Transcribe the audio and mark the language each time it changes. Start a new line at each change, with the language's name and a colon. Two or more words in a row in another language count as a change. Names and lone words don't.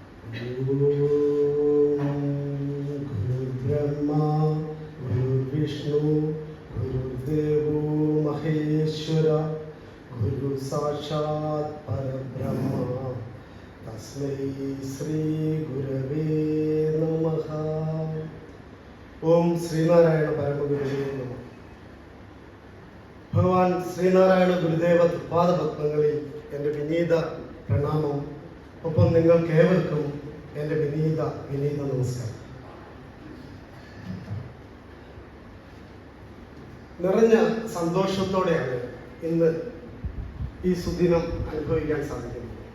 Sanskrit: गुरुर्ब्रह्मा गुरुर्विष्णु गुरुर्देवो महेश्वर गुरु साक्षात् परब्रह्म तस्मै श्री गुरवे नमः. ओम श्रीनारायण परमगुरुवे नमः.
Malayalam: ഭഗവാൻ ശ്രീനാരായണ ഗുരുദേവ തൃപാദപത്മങ്ങളിൽ എൻ്റെ വിനീത പ്രണാമം. ഒപ്പം നിങ്ങൾക്ക് ഏവർക്കും എൻ്റെ വിനീത നമസ്കാരം. നിറഞ്ഞ സന്തോഷത്തോടെയാണ് ഇന്ന് ഈ സുദിനം അനുഭവിക്കാൻ സാധിക്കുന്നത്.